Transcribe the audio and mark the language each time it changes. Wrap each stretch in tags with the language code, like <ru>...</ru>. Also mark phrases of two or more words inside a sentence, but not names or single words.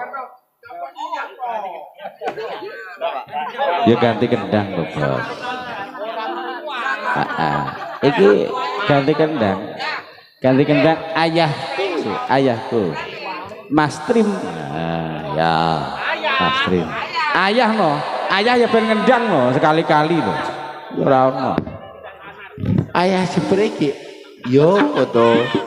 <jv>Ya ganti kendang lho, Bos. Iki ganti kendang. Ganti kendang ayahku. Mas Trim. Ya, Mas Trim. Ayah no. Ayah ya ben ngendang no sekali-kali lho. Ora ono. Ayah sepriki. Yo foto.</jv>